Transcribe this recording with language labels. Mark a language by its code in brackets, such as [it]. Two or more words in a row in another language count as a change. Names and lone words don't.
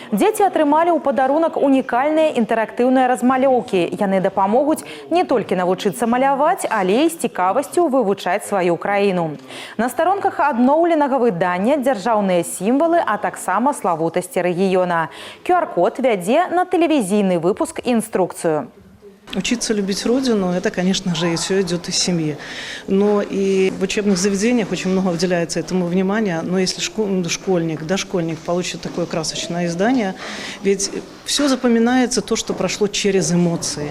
[be] Дзеці атрымалі ў падарунак унікальныя інтэрактыўныя размалёўкі. Яны дапамогуць не толькі навучыцца маляваць, але і з цікавасцю вывучаць сваю краіну. На старонках адноўленага выдання дзяржаўныя сімвалы, а таксама славутасці рэгіёна. QR-код вядзе на тэлевізійны выпуск інструкцыю. [ru] Учиться любить Родину, это, конечно же, и все идет из семьи. Но и в учебных заведениях очень много уделяется этому внимания. Но если школьник, дошкольник получит такое красочное издание, ведь все запоминается то, что прошло через эмоции.